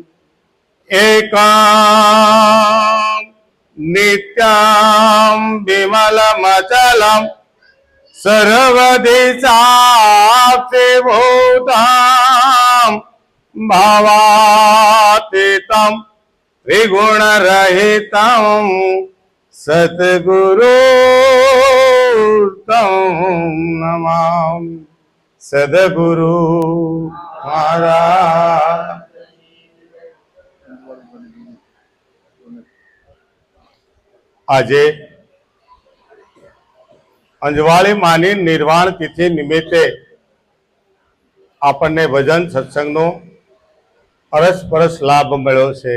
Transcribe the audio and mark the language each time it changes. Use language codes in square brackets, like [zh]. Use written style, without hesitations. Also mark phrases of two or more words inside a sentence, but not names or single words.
[sa] एकं नित्यं विमलमचलं सर्वधि साक्षिभूतं भावातीतं त्रिगुणरहितं सद्गुरु तं नमामि। सद्गुरु महाराज। [gu] આજે અંજવાળી માની નિર્વાણ તિથિ નિમિત્તે આપણને ભજન સત્સંગનો અરસપરસ લાભ મળ્યો છે।